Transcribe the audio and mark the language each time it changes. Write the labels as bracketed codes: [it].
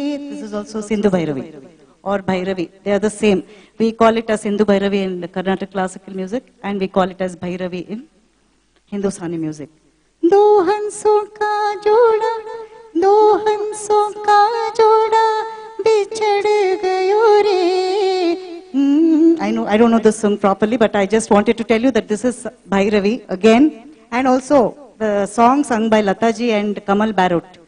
[en] This is also Sindhu Bhairavi or Bhairavi. They are the same. We call it as Sindhu Bhairavi in Carnatic classical music, and we call it as Bhairavi in Hindustani music. [hi] दो हंसों का जोड़ा, दो हंसों का जोड़ा बिछड़ गयो रे. [en] I don't know this song properly, but I just wanted to tell you that this is Bhairavi again, and also the song sung by Lata ji and Kamal Barrot.